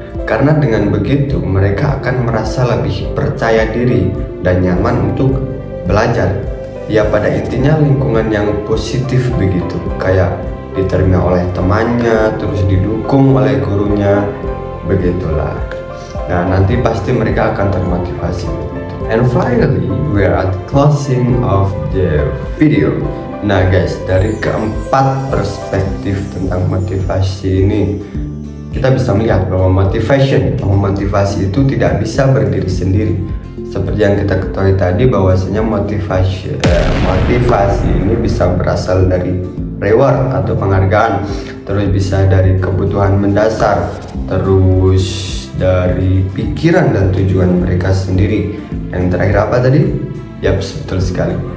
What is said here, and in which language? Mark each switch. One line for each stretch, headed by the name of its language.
Indonesian: Karena dengan begitu mereka akan merasa lebih percaya diri dan nyaman untuk belajar. Ya, pada intinya lingkungan yang positif begitu, kayak diterima oleh temannya, terus didukung oleh gurunya, begitulah. Nah, nanti pasti mereka akan termotivasi begitu.
English: And finally, we are at the closing of the video.
Indonesian: Nah guys, dari keempat perspektif tentang motivasi ini, kita bisa melihat bahwa motivasi itu tidak bisa berdiri sendiri. Seperti yang kita ketahui tadi, bahwasanya motivasi ini bisa berasal dari reward atau penghargaan, terus bisa dari kebutuhan mendasar, terus dari pikiran dan tujuan mereka sendiri. Yang terakhir apa tadi? Yap, betul sekali,